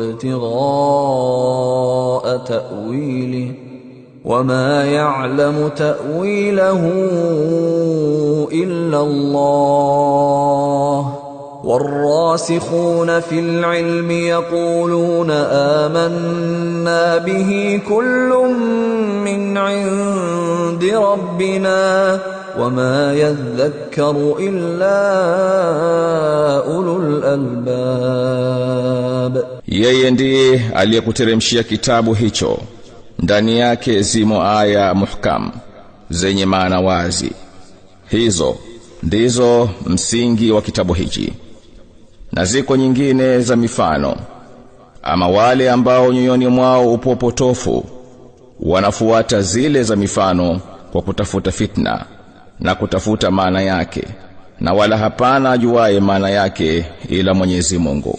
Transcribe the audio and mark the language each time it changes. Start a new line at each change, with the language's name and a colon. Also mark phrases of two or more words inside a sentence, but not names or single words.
Arabic: وابتغاء تأويله وما يعلم تأويله إلا الله والراسخون في العلم يقولون آمنا به كل من عند ربنا وما يذكر إلا أولو الألباب.
Swahili: Yeye ndiye aliyekuteremshia kitabu hicho, ndani yake zimo aya muhkam zenye maana wazi. Hizo ndizo msingi wa kitabu hichi, na ziko nyingine za mifano. Ama wale ambao nyoyoni mwao upo potofu, wanafuata zile za mifano kwa kutafuta fitna na kutafuta maana yake, na wala hapana ajuaye maana yake ila Mwenyezi Mungu.